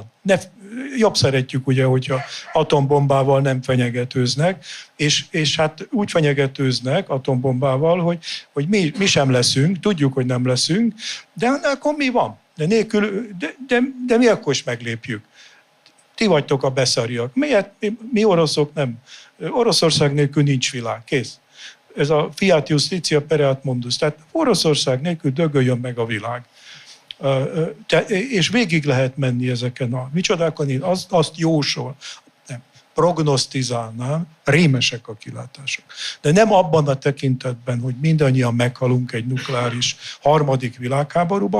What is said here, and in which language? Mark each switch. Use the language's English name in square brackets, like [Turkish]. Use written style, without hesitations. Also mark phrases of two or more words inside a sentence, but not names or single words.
[Hungarian] Jobb szeretjük ugye, hogyha atombombával nem fenyegetőznek, és hát úgy fenyegetőznek atombombával, hogy mi sem leszünk, tudjuk, hogy nem leszünk, de akkor mi van? De mi akkor is meglépjük? Ti vagytok a beszarjak. Mi oroszok nem? Oroszország nélkül nincs világ. Kész. Ez a [Latin] fiat justitia pereat mundus. [Hungarian] Tehát Oroszország nélkül dögöljön meg a világ. És végig lehet menni ezeken a micsodákon, én azt jósol, nem, prognosztizálnám, rémesek a kilátások. De nem abban a tekintetben, hogy mindannyian meghalunk egy nukleáris harmadik világháborúban.